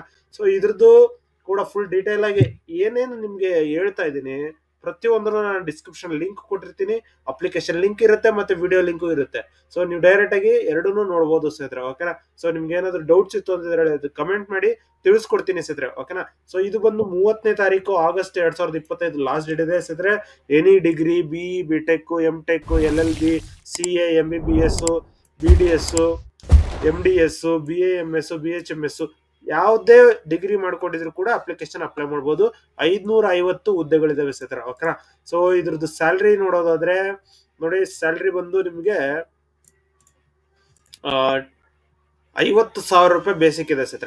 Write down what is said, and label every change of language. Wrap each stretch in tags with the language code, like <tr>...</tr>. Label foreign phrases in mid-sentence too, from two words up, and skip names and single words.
<kn>ಸೊ ಇದ್ರದ್ದು ಕೂಡ</kn> <en>full detail</en> <kn>ಆಗಿ ಏನೇನು ನಿಮ್ಗೆ ಹೇಳ್ತಾ ಇದ್ದೀನಿ, ಪ್ರತಿಯೊಂದನ್ನು ನಾನು</kn> <en>description link</en> <kn>ಕೊಟ್ಟಿರ್ತೀನಿ.</kn> <en>application link</en> <kn>ಇರುತ್ತೆ ಮತ್ತೆ</kn> <en>video link</en> <kn>ಇರುತ್ತೆ. ಸೊ ನೀವು ಡೈರೆಕ್ಟ್ ಆಗಿ ಎರಡನ್ನೂ ನೋಡಬಹುದು ಸ್ನೇಹಿತರೆ. ಓಕೆನಾ? ಸೊ ನಿಮ್ಗೆ ಏನಾದ್ರು ಡೌಟ್ಸ್ ಇತ್ತು ಅಂದ್ರೆ ಕಮೆಂಟ್ ಮಾಡಿ, ತಿಳಿಸ್ಕೊಡ್ತೀನಿ ಸ್ನೇಹಿತರೆ. ಓಕೆನಾ? ಸೊ ಇದು ಬಂದು 30ನೇ ತಾರೀಕು ಆಗಸ್ಟ್ 2025</kn> <en>last date</en> <kn>ಇದೆ ಸ್ನೇಹಿತರೆ.</kn> <en>any degree,</en> <kn>BE, BTech, MTech, LLB, CA, MBBS, BDS, MDS, BAMS, BHMS ಯಾವುದೇ ಡಿಗ್ರಿ ಮಾಡ್ಕೊಂಡಿದ್ರು ಕೂಡ</kn> <en>application apply</en> <kn>ಮಾಡಬಹುದು. 550 ಹುದ್ದೆಗಳಿದಾವೆ ಸ್ನೇಹಿತರೆ. ಓಕೆನಾ? ಸೊ ಇದ್ರದ್ದು ಸ್ಯಾಲ್ರಿ ನೋಡೋದಾದ್ರೆ ನೋಡಿ, ಸ್ಯಾಲ್ರಿ ಬಂದು ನಿಮ್ಗೆ 50,000 ರೂಪಾಯಿ ಬೇಸಿಕ್ ಇದೆ ಸ್ನೇಹಿತರೆ.</kn>